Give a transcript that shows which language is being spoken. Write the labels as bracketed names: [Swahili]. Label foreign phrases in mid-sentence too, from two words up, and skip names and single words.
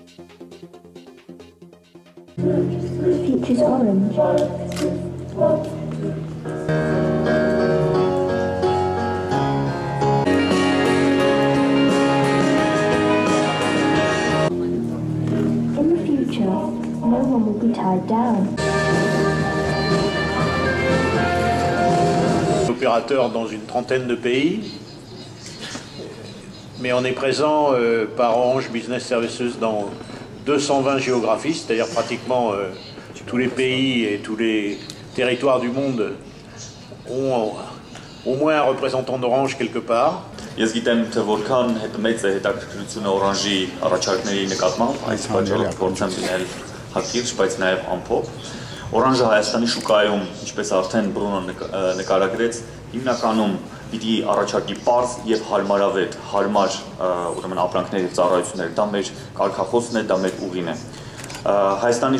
[English] Future's orange. In the future, no one will be tied down. [French] Opérateur dans une trentaine de pays, mais on est présent par Orange Business Services dans 220 géographies, c'est-à-dire pratiquement tous les pays et tous les territoires du monde ont au moins un représentant d'Orange quelque part. [Armenian] Ես գիտեմ, թե որքան մեծ է հետաքրքրությունը Orange-ի առաջարկների նկատմամբ, այս պատճառով փորձեմ լինել հակիրճ, բայց նաև ամփոփ։ Orange-ը Հայաստանի շուկայում, ինչպես արդեն Բրունոն նկարագրեց, հիմնականում պիտի առաջարկի պարզ եւ հարմար ուրեմն ապրանքներ եւ ծառայություններ, դա մեր կարգախոսն է, դա մեր ուղին է։ Հայաստանի